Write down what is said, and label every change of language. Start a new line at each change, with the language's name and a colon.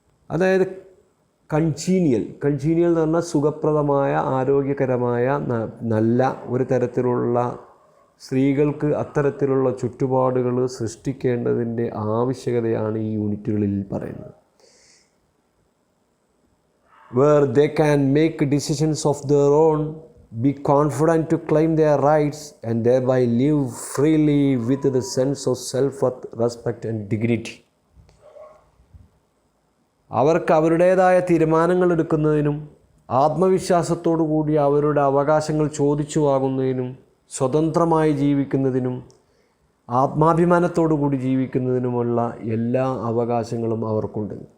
Malayalam: അതായത് കൺജീനിയൽ എന്ന് പറഞ്ഞാൽ സുഖപ്രദമായ, ആരോഗ്യകരമായ, നല്ല ഒരു തരത്തിലുള്ള സ്ത്രീകൾക്ക് അത്തരത്തിലുള്ള ചുറ്റുപാടുകൾ സൃഷ്ടിക്കേണ്ടതിൻ്റെ ആവശ്യകതയാണ് ഈ യൂണിറ്റുകളിൽ പറയുന്നത്.
English: Where they can make decisions of their own, be confident to claim their rights and thereby live freely with the sense of self-worth, respect and dignity.
Malayalam: അവർക്ക് അവരുടേതായ തീരുമാനങ്ങൾ എടുക്കുന്നതിനും ആത്മവിശ്വാസത്തോടു കൂടി അവരുടെ അവകാശങ്ങൾ ചോദിച്ചു വാങ്ങുന്നതിനും സ്വതന്ത്രമായി ജീവിക്കുന്നതിനും ആത്മാഭിമാനത്തോടു കൂടി ജീവിക്കുന്നതിനുമുള്ള എല്ലാ അവകാശങ്ങളും അവർക്കുണ്ട്.